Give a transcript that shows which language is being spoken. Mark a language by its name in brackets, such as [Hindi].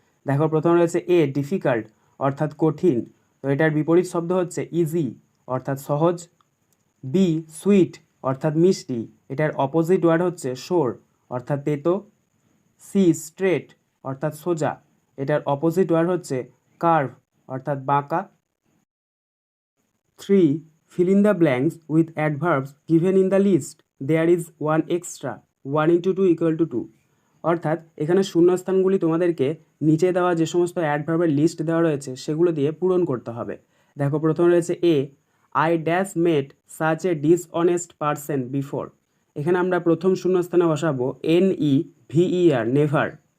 [Bangla] দেখো প্রথম রয়েছে এ, ডিফিকাল্ট, অর্থাৎ কঠিন, তো এটার বিপরীত শব্দ হচ্ছে ইজি, অর্থাৎ সহজ। বি, সুইট, অর্থাৎ মিষ্টি, এটার অপোজিট ওয়ার্ড হচ্ছে সোর, অর্থাৎ তেতো। সি, স্ট্রেট, অর্থাৎ সোজা, এটার অপোজিট ওয়ার্ড হচ্ছে কার্ভ, অর্থাৎ বাঁকা। [English] 3, fill in the blanks with adverbs given in the list. There is one extra. [Bangla] 1 × 2 = 2, অর্থাৎ এখানে শূন্যস্থানগুলি তোমাদেরকে নিচে দেওয়া যে সমস্ত অ্যাডভার্বের লিস্ট দেওয়া রয়েছে সেগুলো দিয়ে পূরণ করতে হবে। দেখো প্রথম রয়েছে এ, [English] I dash met such a dishonest person before, [Bangla] এখানে আমরা প্রথম শূন্যস্থানে বসাবো NEVER, নেভার।